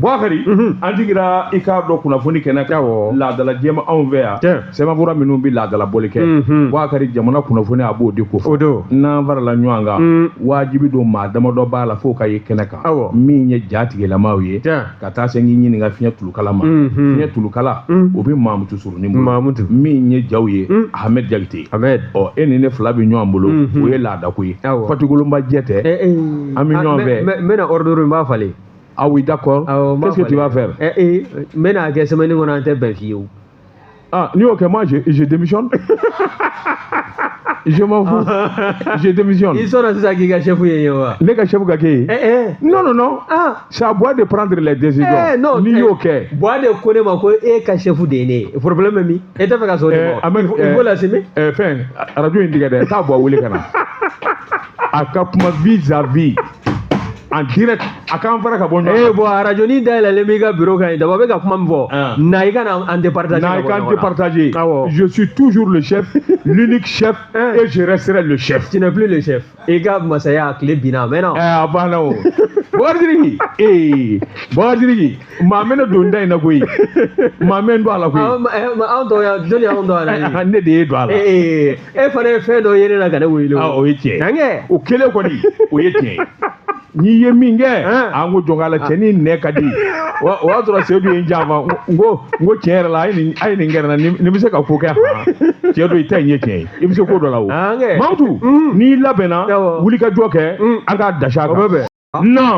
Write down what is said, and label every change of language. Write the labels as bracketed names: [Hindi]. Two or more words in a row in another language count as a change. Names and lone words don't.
[Bambara] Boubacar an sigira i k'a dɔn kunnafoni kɛnɛ kan laadala jɛma anw fɛ yan sɛbɛnfura minnu bɛ laadala boli kɛ Boubacar jamana kunnafoni a b'o de ko fɔ n'an farala ɲɔgɔn kan wajibi don maa damadɔ b'a la fo ka ye kɛnɛ kan min ye jatigɛlamaw ye ka taa se k'i ɲininka fiɲɛ tulukala ma fiɲɛ tulukala o bɛ Mamutu Surunin bolo min ye jaw ye Ahmed Jakite e ni ne fila bɛ ɲɔgɔn bolo o ye laadako ye Fatigolonba jɛ tɛ an bɛ ɲɔgɔn fɛ n bɛna ordre n b'a falen [French] ah oui d'accord qu'est-ce que tu vas faire [Bambara] n bɛna kɛ semaine kɔnɔ an tɛ bɛn fiyewu n'i y'o kɛ [French] moi je démissionne je m'en fous je démissionne [Bambara] i sɔnna sisan k'i ka chef ye wa ne ka chef ka kɛ ye [French] non c'est à moi de prendre les décisions [Bambara] n'i y'o kɛ Bois de ko ne ma ko e ka chef de ye ne ye problème bɛ min e tɛ fɛ ka sɔn de ma [French] il faut l'assumer [Bambara] fɛn radio in tigɛ dɛ taa Bois wele ka na a ka kuma [French] vis-à-vis en direct [Bambara] a k'an fara ka bɔ ɲɔgɔn bon radio ni dayɛlɛlen b'i ka bureau kan ye daba bɛ ka kuma min fɔ na i ka na an départager na i ka an [French] départager je suis toujours le chef l'unique chef et je resterai le chef tu n'es plus le chef [Bambara] i ka masaya tile binna [French] mais non [Bambara] a banna o Boubacar maa mɛ ne don da in na koyi maa mɛ n don a la koyi anw tɔ ya jɔnni y'anw dɔn a la ne de ye don a la e fana ye fɛn dɔ ye ne na ka ne wele o ye tiɲɛ o kelen kɔni o ye tiɲɛ n'i ye min kɛ an ko jɔn k'a la cɛ ni nɛ ka di o y'a sɔrɔ Seydou ye n janfa n ko tiɲɛ yɛrɛ la a ye nin kɛra n na ni bɛ se ka ko kɛ cɛ dɔ i ta in ye tiɲɛ ye i bɛ se ko dɔ la o Mamutu n'i labɛnna wuli ka jɔ kɛ an k'a dasi a kan non